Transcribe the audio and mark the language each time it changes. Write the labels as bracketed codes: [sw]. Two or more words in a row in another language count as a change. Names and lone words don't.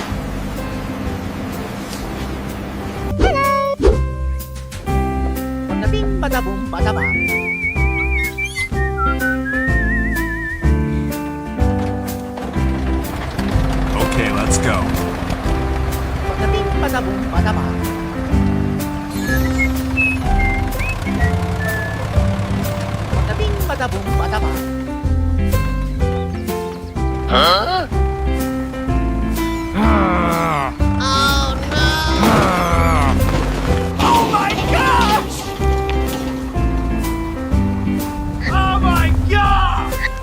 [en] Hello. Bada bing, bada boom, bada bang. Okay, let's go. Bada bing, bada boom, bada bang. Bada bing, bada boom, bada bang. Huh? Oh no! Oh my gosh! Oh my god!